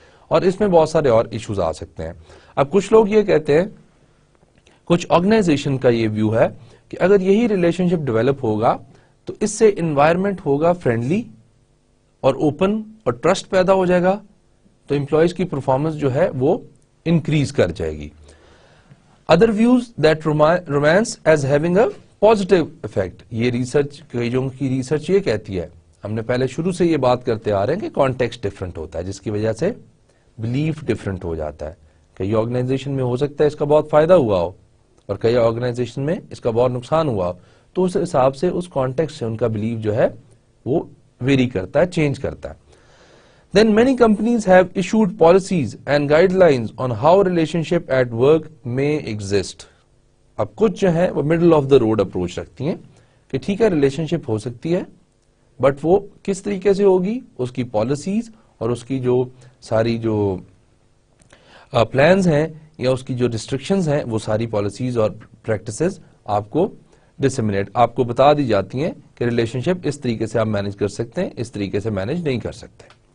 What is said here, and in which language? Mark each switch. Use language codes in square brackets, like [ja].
[ur] اور اس میں بہت سارے اور ایشوز آ سکتے ہیں. اب کچھ لوگ یہ کہتے ہیں، کچھ آرگنائزیشن کا یہ ویو ہے کہ اگر یہی ریلیشن شپ ڈیولپ ہوگا تو اس سے انوائرمنٹ ہوگا فرینڈلی اور اوپن اور ٹرسٹ پیدا ہو جائے گا، تو امپلائیز کی پرفارمنس جو ہے وہ انکریز کر جائے گی. [en] Other views that romance is having a positive effect. یہ research کئیوں کی research یہ کہتی ہے، ہم نے پہلے شروع سے یہ بات کرتے آ رہے ہیں کہ کانٹیکسٹ ڈفرنٹ ہوتا ہے جس کی وجہ سے بلیف ڈفرنٹ ہو جاتا ہے. کئی آرگنائزیشن میں ہو سکتا ہے اس کا بہت فائدہ ہوا ہو اور کئی آرگنائزیشن میں اس کا بہت نقصان ہوا ہو. تو اس حساب سے اس کانٹیکسٹ سے ان کا بلیف جو ہے وہ ویری کرتا ہے، چینج کرتا ہے. Then many companies have issued policies and guidelines on how relationship at work may exist. [ur] اب کچھ جو ہے وہ middle of the road approach رکھتی ہیں کہ ٹھیک ہے ریلیشن شپ ہو سکتی ہے بٹ وہ کس طریقے سے ہوگی, اس کی پالیسیز اور اس کی جو ساری جو پلانز ہیں یا اس کی جو ریسٹرکشنز ہیں وہ ساری پالیسیز اور پریکٹسز آپ کو ڈسمنیٹ آپ کو بتا دی جاتی ہیں کہ ریلیشن شپ اس طریقے سے آپ مینج کر سکتے ہیں, اس طریقے سے مینج نہیں کر سکتے.